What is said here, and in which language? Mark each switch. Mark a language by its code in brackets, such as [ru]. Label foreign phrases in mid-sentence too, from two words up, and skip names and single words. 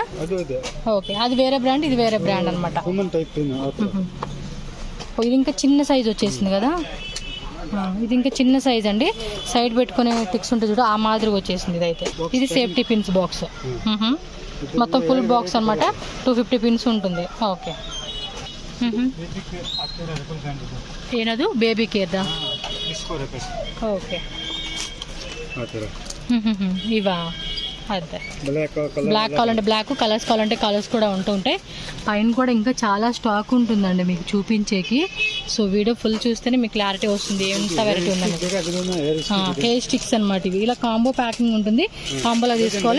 [te] ఓకే, అది వేరే బ్రాండ్, ఇది వేరే బ్రాండ్ అనమాట. ఇది ఇంకా చిన్న సైజ్ వచ్చేసింది కదా, ఇది ఇంకా చిన్న సైజ్ అండి. సైడ్ పెట్టుకునే టిక్స్ ఉంటుంది చూడ, ఆ మాదిరిగా వచ్చేసింది. ఇదైతే ఇది [en] safety pins box, [te] మొత్తం [en] full box [te] అనమాట. 250 పిన్స్ ఉంటుంది. ఓకే, [kn] ಏನದು [en] baby careda? [kn] ಓಕೆ, [te] ఇవా? అదే బ్లాక్ కావాలంటే బ్లాక్, కలర్స్ కావాలంటే కలర్స్ కూడా ఉంటుంటాయి. పైన కూడా ఇంకా చాలా స్టాక్ ఉంటుందండి మీకు చూపించేకి. సో [en] video full [te] చూస్తేనే మీకు క్లారిటీ వస్తుంది ఎంత వెరైటీ ఉందండి. [en] hair sticks [te] అనమాట ఇవి. ఇలా [en] combo packing [te] ఉంటుంది, కాంబోలో తీసుకోవాలి.